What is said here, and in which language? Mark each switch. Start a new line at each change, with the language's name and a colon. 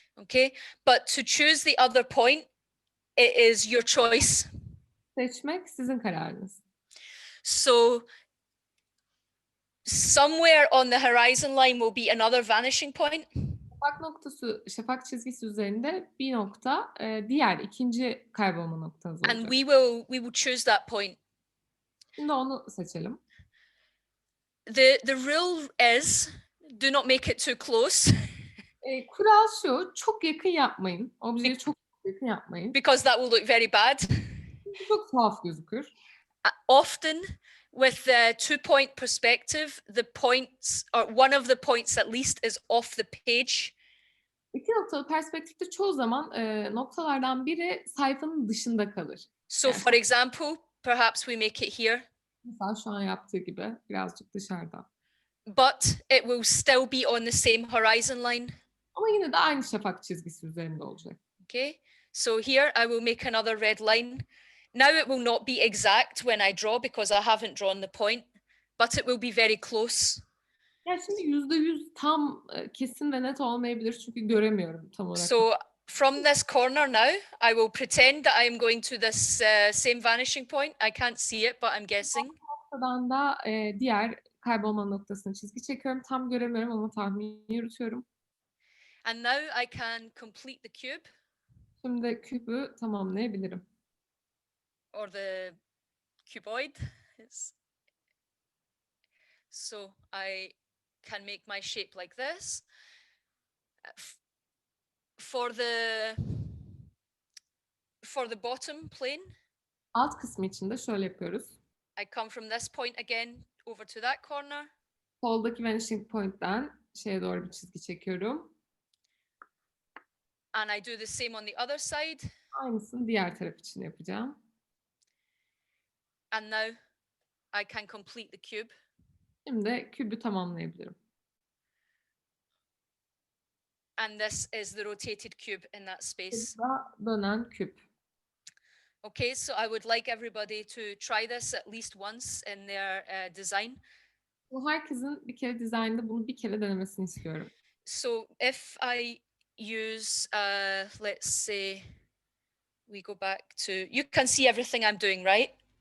English: Okay, but to choose the other point, it is your choice.
Turkish: Seçmek sizin kararınız.
English: So somewhere on the horizon line will be another vanishing point.
Turkish: Şafak noktası, şafak çizgisi üzerinde bir nokta, diğer ikinci kaybolma noktanız olacak.
English: And we will choose that point.
Turkish: Şimdi onu seçelim.
English: The rule is do not make it too close.
Turkish: Kural şu, çok yakın yapmayın. Objeyi çok yakın yapmayın.
English: Because that will look very bad.
Turkish: Çok tuhaf gözükür.
English: Often With the 2-point perspective, the points, or one of the points at least, is off the page.
Turkish: İki noktalı perspektifte çoğu zaman noktalardan biri sayfanın dışında kalır.
English: So
Turkish: Yani
English: for example, perhaps we make it here,
Turkish: mesela şu an yaptığı gibi birazcık dışarıda.
English: but it will still be on the same horizon line.
Turkish: Ama yine de aynı şafak çizgisi üzerinde olacak.
English: Okay, so here I will make another red line. Now it will not be exact when I draw because I haven't drawn the point, but it will be very close.
Turkish: Ya şimdi %100 tam kesin ve net olmayabilir çünkü göremiyorum tam olarak.
English: So from this corner now, I will pretend that I am going to this same vanishing point. I can't see it, but I'm guessing.
Turkish: Noktadan da diğer kaybolma noktasına çizgi çekiyorum. Tam göremiyorum ama tahmin yürütüyorum.
English: And now I can complete the cube
Turkish: Şimdi küpü tamamlayabilirim.
English: or the cuboid. So I can make my shape like this. For the bottom plane,
Turkish: Alt kısmı için de şöyle yapıyoruz.
English: I come from this point again over to that corner.
Turkish: Soldaki vanishing point'ten şeye doğru bir çizgi çekiyorum.
English: And I do the same on the other side.
Turkish: Aynısını diğer taraf için yapacağım.
English: And now I can complete the cube.
Turkish: Şimdi kübü tamamlayabilirim.
English: And this is the rotated cube in that space.
Turkish: Burada dönen küp.
English: Okay, so I would like everybody to try this at least once in their design.
Turkish: Bu herkesin bir kere dizaynda bunu bir kere denemesini istiyorum.
English: So if I use, let's say, we go back to, you can see everything I'm doing, right?